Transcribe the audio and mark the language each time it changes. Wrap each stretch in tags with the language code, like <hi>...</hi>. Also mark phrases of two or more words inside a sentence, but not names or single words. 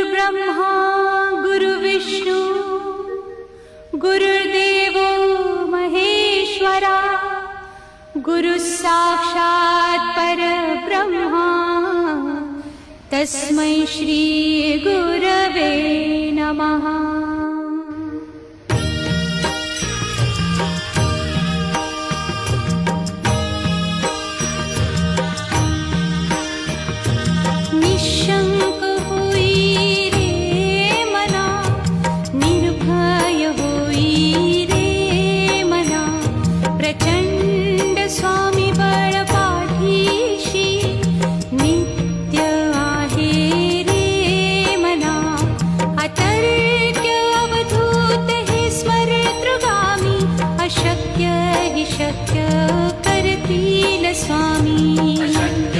<sa>गुरुब्रह्मा गुरुविष्णू गुरुदेवो महेश्वरा गुरुसाक्षात् परब्रह्मा तस्मै श्री गुरवे नमः।</sa> <mr>निशंक होई रे मना, निर्भय होई रे मना, प्रचंड स्वामी बळ पाठीशी नित्य आहे रे मना। अतर्क्य अवधूत हे स्मरेतृगामी, अशक्य हि शक्य करतील स्वामी।</mr>